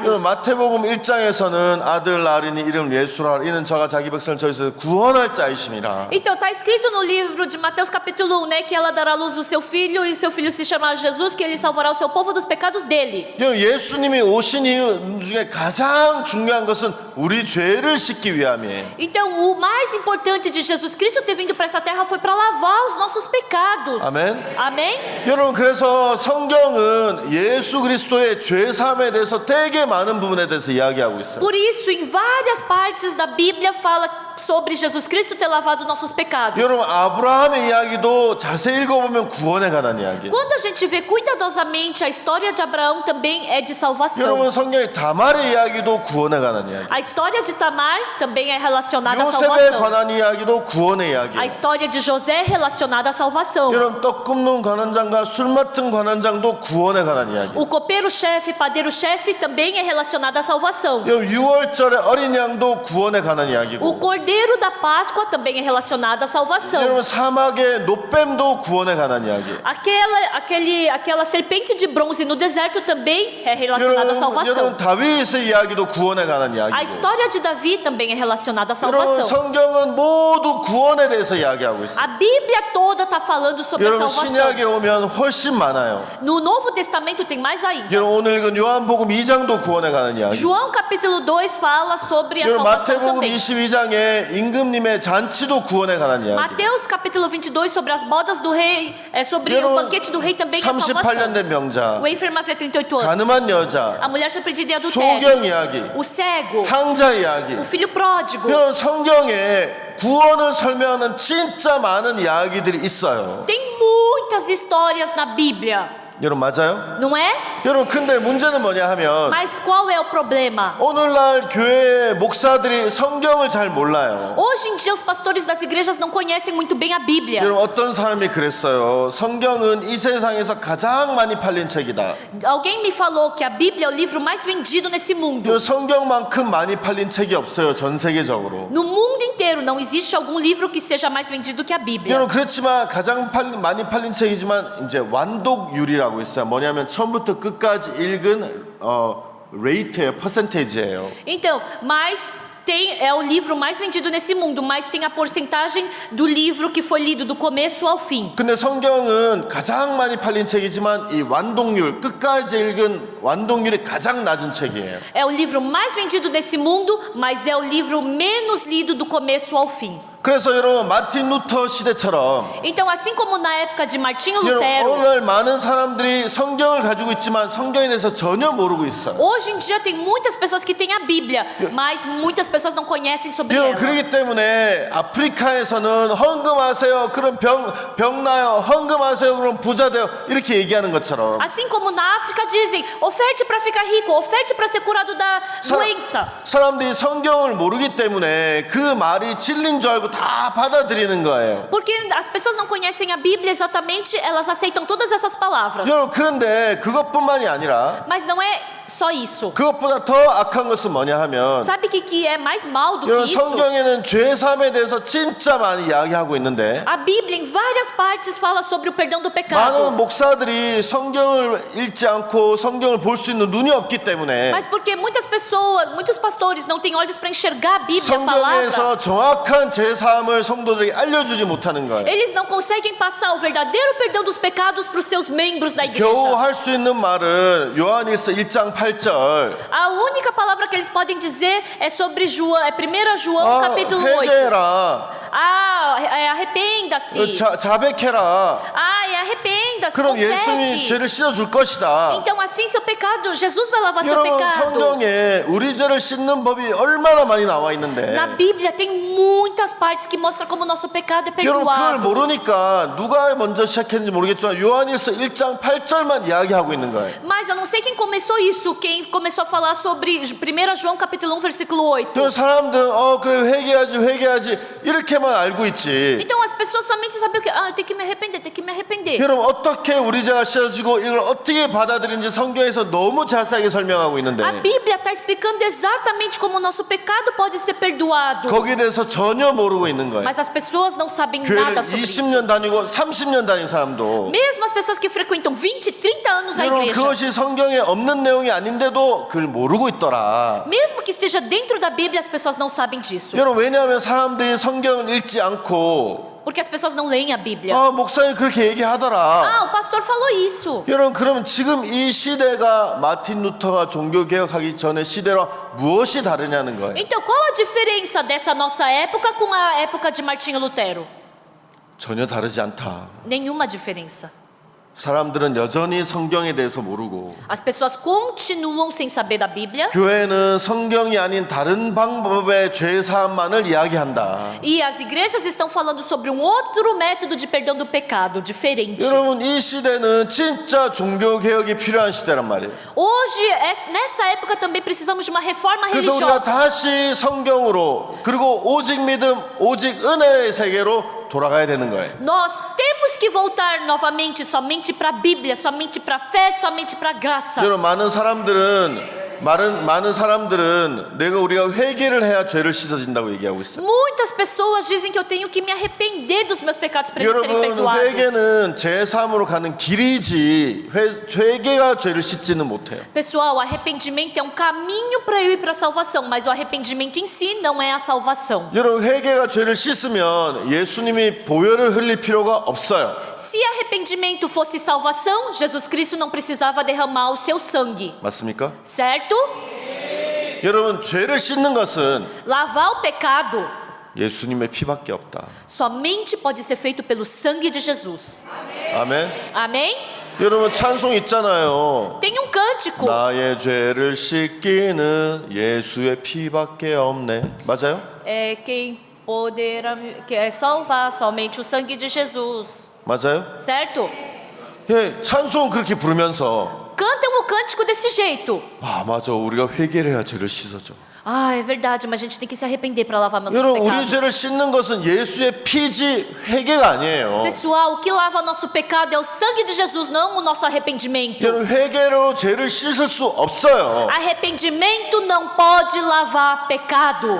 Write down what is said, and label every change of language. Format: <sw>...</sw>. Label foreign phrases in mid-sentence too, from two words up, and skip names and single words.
<ko>여러분 마태복음 1장에서는 아들 낳으리니 이름 예수라 이는 저가 자기 백성을 저희에서 구원할 자이심이라.</ko> <pt>Então está escrito no livro de Mateus capítulo 1, né, que ela dará à luz o seu filho e o seu filho se chamará Jesus, que ele salvará o seu povo dos pecados dele.</pt> <ko>여러분 예수님이 오신 이유 중에 가장 중요한 것은 우리 죄를 씻기 위함이에요.</ko> <pt>Então o mais importante de Jesus Cristo ter vindo para essa terra foi para lavar os nossos pecados.</pt> <ko>아멘.</ko> <pt>Amém?</pt> <ko>여러분 그래서 성경은 예수 그리스도의 죄 사함에 대해서 되게 많은 부분에 대해서 이야기하고 있어요.</ko> <pt>Por isso, em várias partes da Bíblia fala sobre Jesus Cristo ter lavado nossos pecados.</pt> <ko>여러분 아브라함의 이야기도 자세히 읽어보면 구원에 관한 이야기예요.</ko> <pt>Quando a gente vê cuidadosamente a história de Abraão também é de salvação.</pt> <ko>여러분 성경의 다말의 이야기도 구원에 관한 이야기.</ko> <pt>A história de Tamar também é relacionada à</pt> <ko>요셉에</ko> <pt>salvação.</pt> <ko>관한 이야기도 구원의</ko> <pt>A</pt> <ko>이야기예요.</ko> <pt>história de José é relacionada à salvação.</pt> <ko>여러분 떡 굽는 관원장과 술 맡은 관원장도 구원에 관한 이야기.</ko> <pt>O copeiro-chefe, padeiro-chefe também é relacionado à salvação.</pt> <ko>여러분 6월절에 어린 양도 구원에 관한 이야기고.</ko> <pt>O cordeiro da Páscoa também é relacionado à salvação.</pt> <ko>여러분 사막의 노뱀도 구원에 관한 이야기.</ko> <pt>Aquela serpente de bronze no deserto também é relacionada à salvação.</pt> <ko>여러분 다윗의 이야기도 구원에 관한</ko> <pt>A</pt> <ko>이야기고.</ko> <pt>história de Davi também é relacionada à</pt> <ko>여러분</ko> <pt>salvação.</pt> <ko>성경은 모두 구원에 대해서 이야기하고 있어요.</ko> <pt>A Bíblia toda está falando sobre a</pt> <ko>여러분</ko> <pt>salvação.</pt> <ko>신약에 오면 훨씬 많아요.</ko> <pt>No Novo Testamento tem mais ainda.</pt> <ko>여러분 오늘 읽은 요한복음 2장도 구원에 관한 이야기.</ko> <pt>João capítulo 2 fala sobre a</pt> <ko>여러분</ko> <pt>salvação</pt> <ko>마태복음</ko> <pt>também.</pt> <ko>22장에 22장의 임금님의 잔치도 구원에 관한 이야기.</ko> <pt>Mateus capítulo 22 sobre as bodas do rei, sobre o</pt> <ko>여러분,</ko> <pt>banquete do rei também é salvação.</pt> <ko>38년 된 명자,</ko> <pt>O enfermo havia 38 anos.</pt> <ko>가늠한 여자,</ko> <pt>A mulher surpreendida em</pt> <ko>소경</ko> <pt>adultério.</pt> <ko>이야기,</ko> <pt>O cego.</pt> <ko>탕자 이야기.</ko> <pt>O filho pródigo.</pt> <ko>이런 성경에 구원을 설명하는 진짜 많은 이야기들이 있어요.</ko> <pt>Tem muitas histórias na Bíblia,</pt> <ko>여러분 맞아요?</ko> <pt>não é?</pt> <ko>여러분 근데 문제는 뭐냐 하면</ko> <pt>Mas qual é o problema?</pt> <ko>오늘날 교회 목사들이 성경을 잘 몰라요.</ko> <pt>Hoje em dia os pastores das igrejas não conhecem muito bem a Bíblia.</pt> <ko>여러분 어떤 사람이 그랬어요. 성경은 이 세상에서 가장 많이 팔린 책이다.</ko> <pt>Alguém me falou que a Bíblia é o livro mais vendido nesse mundo.</pt> <ko>이 성경만큼 많이 팔린 책이 없어요. 전 세계적으로.</ko> <pt>No mundo inteiro não existe algum livro que seja mais vendido que a Bíblia.</pt> <ko>여러분 그렇지만 가장 많이 팔린 책이지만 이제 완독률이라고 있어요. 뭐냐면 처음부터 끝까지 읽은 레이트예요. 퍼센테이지예요.</ko> <pt>Então, mas é o livro mais vendido nesse mundo, mas tem a porcentagem do livro que foi lido do começo ao fim.</pt> <ko>근데 성경은 가장 많이 팔린 책이지만 이 완독률 끝까지 읽은 완독률이 가장 낮은 책이에요.</ko> <pt>É o livro mais vendido desse mundo, mas é o livro menos lido do começo ao fim.</pt> <ko>그래서 여러분 마틴 루터 시대처럼</ko> <pt>Então, assim como na época de Martinho</pt> <ko>여러분</ko> <pt>Lutero,</pt> <ko>오늘 많은 사람들이 성경을 가지고 있지만 성경에 대해서 전혀 모르고 있어요.</ko> <pt>hoje em dia tem muitas pessoas que têm a Bíblia, mas muitas pessoas não conhecem sobre</pt> <ko>여러분</ko> <pt>ela.</pt> <ko>그렇기 때문에 아프리카에서는 헌금하세요. 그럼 병 나요. 헌금하세요. 그럼 부자 돼요. 이렇게 얘기하는 것처럼</ko> <pt>Assim como na África dizem, oferte para ficar rico, oferte para ser curado da doença.</pt> <ko>사람들이 성경을 모르기 때문에 그 말이 진리인 줄 알고 다 받아들이는 거예요.</ko> <pt>Porque as pessoas não conhecem a Bíblia exatamente, elas aceitam todas essas palavras.</pt> <ko>여러분 그런데 그것뿐만이 아니라</ko> <pt>Mas não é só isso.</pt> <ko>그것보다 더 악한 것은 뭐냐 하면</ko> <pt>Sabe o que é mais mal do</pt> <ko>여러분</ko> <pt>que isso?</pt> <ko>성경에는 죄 사함에 대해서 진짜 많이 이야기하고 있는데</ko> <pt>A Bíblia em várias partes fala sobre o perdão do</pt> <ko>많은</ko> <pt>pecado.</pt> <ko>목사들이 성경을 읽지 않고 성경을 볼 수 있는 눈이 없기 때문에</ko> <pt>Mas porque muitas pessoas, muitos pastores não têm olhos para enxergar a Bíblia, a palavra,</pt> <ko>성경에서 정확한 죄 사함을 성도들에게 알려주지 못하는 거예요.</ko> <pt>eles não conseguem passar o verdadeiro perdão dos pecados para os seus membros da igreja.</pt> <ko>겨우 할 수 있는 말은 요한일서 1장 8절</ko> <pt>A única palavra que eles podem dizer é sobre João, é 1 João capítulo 8.</pt> <ko>회개해라.</ko> <pt>Arrependa-se.</pt> <ko>자백해라.</ko> <pt>Arrependa-se,</pt> <ko>그럼 예수님이</ko> <pt>confesse.</pt> <ko>죄를 씻어줄 것이다.</ko> <pt>Então assim seu pecado, Jesus vai lavar seu</pt> <ko>여러분</ko> <pt>pecado.</pt> <ko>성경에 우리 죄를 씻는 법이 얼마나 많이 나와 있는데</ko> <pt>Na Bíblia tem muitas partes que mostram como nosso pecado é</pt> <ko>여러분 그걸</ko> <pt>perdoado.</pt> <ko>모르니까 누가 먼저 시작했는지 모르겠지만 요한일서 1장 8절만 이야기하고 있는 거예요.</ko> <pt>Mas eu não sei quem começou isso, quem começou a falar sobre 1 João capítulo 1 versículo 8.</pt> <ko>또 사람들 그래 회개하지 이렇게만 알고 있지.</ko> <pt>Então as pessoas somente sabem o que, eu tenho que me arrepender, tenho que me arrepender.</pt> <ko>여러분 어떻게 우리 죄가 씻어지고 이걸 어떻게 받아들인지 성경에서 너무 자세하게 설명하고 있는데</ko> <pt>A Bíblia está explicando exatamente como o nosso pecado pode ser perdoado.</pt> <ko>거기에 대해서 전혀 모르고 있는 거예요.</ko> <pt>Mas as pessoas não sabem</pt> <ko>교회를</ko> <pt>nada sobre isso.</pt> <ko>20년 다니고 30년 다닌 사람도</ko> <pt>Mesmo as pessoas que frequentam 20, 30 anos a</pt> <ko>여러분</ko> <pt>igreja,</pt> <ko>그것이 성경에 없는 내용이 아닌데도 그걸 모르고 있더라.</ko> <pt>mesmo que esteja dentro da Bíblia, as pessoas não sabem disso.</pt> <ko>여러분 왜냐하면 사람들이 성경을 읽지 않고</ko> <pt>Porque as pessoas não leem a Bíblia.</pt> <ko>목사님 그렇게 얘기하더라.</ko> <pt>O pastor falou isso.</pt> <ko>여러분 그러면 지금 이 시대가 마틴 루터가 종교개혁하기 전의 시대와 무엇이 다르냐는 거예요.</ko> <pt>Então, qual a diferença dessa nossa época com a época de Martinho Lutero?</pt> <ko>전혀 다르지 않다.</ko> <pt>Nenhuma diferença.</pt> <ko>사람들은 여전히 성경에 대해서 모르고</ko> <pt>As pessoas continuam sem saber da Bíblia.</pt> <ko>교회는 성경이 아닌 다른 방법의 죄 사함만을 이야기한다.</ko> <pt>E as igrejas estão falando sobre um outro método de perdão do pecado, diferente.</pt> <ko>여러분 이 시대는 진짜 종교개혁이 필요한 시대란 말이에요.</ko> <pt>Hoje, nessa época também precisamos de uma reforma</pt> <ko>그래서 우리가</ko> <pt>religiosa.</pt> <ko>다시 성경으로 그리고 오직 믿음, 오직 은혜의 세계로 돌아가야 되는 거예요.</ko> <pt>Nós temos que voltar novamente somente para a Bíblia, somente para a fé, somente para a graça.</pt> <ko>여러분 많은 사람들은 우리가 회개를 해야 죄를 씻어진다고 얘기하고 있어요.</ko> <pt>Muitas pessoas dizem que eu tenho que me arrepender dos meus pecados para eles serem</pt> <ko>여러분</ko> <pt>perdoados.</pt> <ko>회개는 죄 사함으로 가는 길이지 회개가 죄를 씻지는 못해요.</ko> <pt>Pessoal, o arrependimento é um caminho para eu ir para a salvação, mas o arrependimento em si não é a salvação.</pt> <ko>여러분 회개가 죄를 씻으면 예수님이 보혈을 흘릴 필요가 없어요.</ko> <pt>Se arrependimento fosse salvação, Jesus Cristo não precisava derramar o seu sangue,</pt> <ko>맞습니까?</ko> <pt>certo?</pt> <ko>여러분 죄를 씻는 것은</ko> <pt>Lavar o pecado</pt> <ko>예수님의 피밖에 없다.</ko> <pt>Somente pode ser feito pelo sangue de Jesus.</pt> <ko>아멘.</ko> <pt>Amém?</pt> <ko>여러분 찬송 있잖아요.</ko> <pt>Tem um cântico.</pt> <ko>나의 죄를 씻기는 예수의 피밖에 없네. 맞아요?</ko> <pt>É quem poderá salvar somente o sangue de Jesus.</pt> <ko>맞아요?</ko> <pt>Certo?</pt> <ko>예, 찬송 그렇게 부르면서</ko> <pt>Cantam o cântico desse jeito.</pt> <ko>아 맞아 우리가 회개를 해야 죄를 씻어져.</ko> <pt>Ah, é verdade, mas a gente tem que se arrepender para lavar nossos</pt> <ko>여러분 우리</ko> <pt>pecados.</pt> <ko>죄를 씻는 것은 예수의 피지 회개가 아니에요.</ko> <pt>Pessoal, o que lava nosso pecado é o sangue de Jesus, não o nosso arrependimento.</pt> <ko>여러분 회개로 죄를 씻을 수 없어요.</ko> <pt>Arrependimento não pode lavar pecado.</pt>